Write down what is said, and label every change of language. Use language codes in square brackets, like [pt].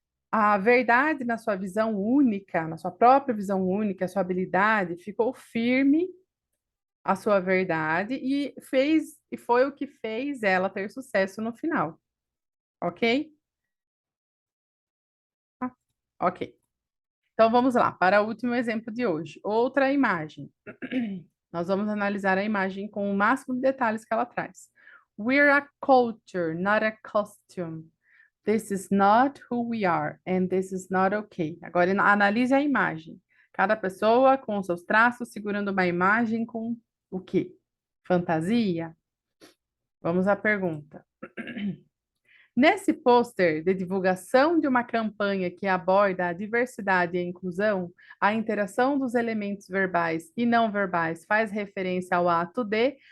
[pt] A verdade na sua visão única, na sua própria visão única, a sua habilidade, ficou firme a sua verdade e foi o que fez ela ter sucesso no final, ok? Ah, ok. Então vamos lá, para o último exemplo de hoje. Outra imagem. Nós vamos analisar a imagem com o máximo de detalhes que ela traz. [en] We're a culture, not a costume. This is not who we are, and this is not okay. [pt] Agora analise a imagem. Cada pessoa com seus traços segurando uma imagem com o quê? Fantasia? Vamos à pergunta. Nesse pôster de divulgação de uma campanha que aborda a diversidade e a inclusão, a interação dos elementos verbais e não verbais faz referência ao ato de.